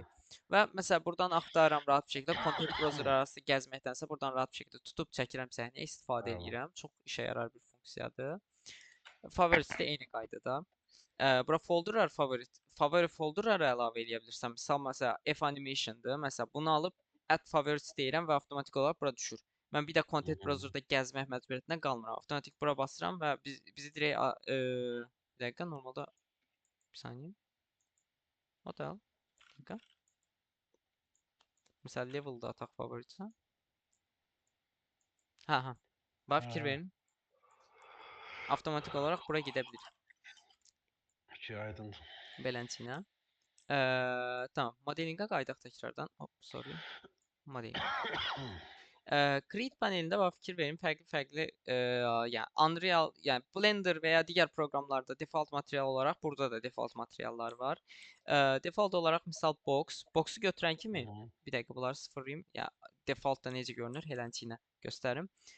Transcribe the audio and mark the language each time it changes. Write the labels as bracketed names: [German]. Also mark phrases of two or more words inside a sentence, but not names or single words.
[Azerbaijani] Və məsələn buradan axtarıram rahat bir şəkildə [English] content browser [Azerbaijani] arası gəzməkdənsə buradan rahat bir şəkildə tutub çəkirəm səhnəyə, istifadə edirəm. Çox işə yarar bir funksiyadır. Favorites də eyni qaydada. Bura favori folderları əlavə edə bilirsən. Məsələn, F animation'dır. Məsələn, bunu alıb [English] add favorites [Azerbaijani] deyirəm və avtomatik olaraq bura düşür. Mən bir də [English] content browser'da [Azerbaijani] gəzmək məcburiyyətində qalmıram. Avtomatik bura basıram və bizi direkt bir dəqiqə normalda bir saniyə. O da bir dəqiqə. Məsələn, level'da ataq favoritsə. Hə. Bax fikir verin. Avtomatik olaraq bura gedə bilir. Aydındır. Beləncə. Tamam, modelingə qayıdaq təkrardan. Hop, sorry. Modeling. Create panelində bax fikir verin fərqli-fərqli yəni Unreal, yəni Blender və ya digər proqramlarda [English] default material [Azerbaijani] olaraq burada da default materiallar var. Default olaraq misal boxu götürən Hı kimi -hı. bir dəqiqə bunları sıfırlayım. Ya defaultda necə görünür? Helənçinə göstərim.